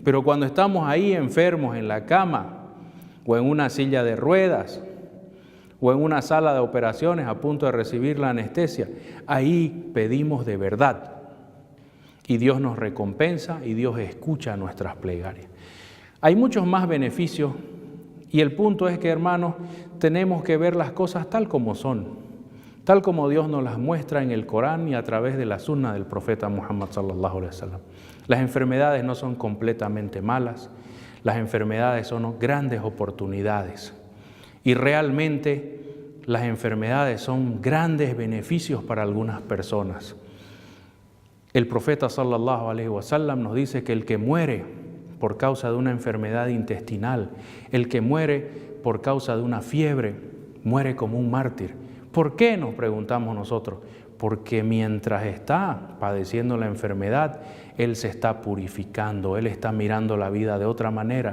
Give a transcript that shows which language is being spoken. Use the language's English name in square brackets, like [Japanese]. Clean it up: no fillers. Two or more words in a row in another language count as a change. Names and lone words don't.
[Spanish] Pero cuando estamos ahí enfermos en la cama o en una silla de ruedas o en una sala de operaciones a punto de recibir la anestesia, ahí pedimos de verdad y Dios nos recompensa y Dios escucha nuestras plegarias. Hay muchos más beneficios y el punto es que, hermanos, tenemos que ver las cosas tal como son, tal como Dios nos las muestra en el Corán y a través de la sunna del profeta Muhammad [Arabic] صلى الله عليه وسلم. [Spanish] Las enfermedades no son completamente malas, las enfermedades son grandes oportunidades y realmente las enfermedades son grandes beneficios para algunas personas. El profeta [Arabic] صلى الله عليه وسلم [Spanish] nos dice que el que muere por causa de una enfermedad intestinal, el que muere por causa de una fiebre, muere como un mártir. ¿Por qué? Nos preguntamos nosotros. Porque mientras está padeciendo la enfermedad, Él se está purificando, Él está mirando la vida de otra manera.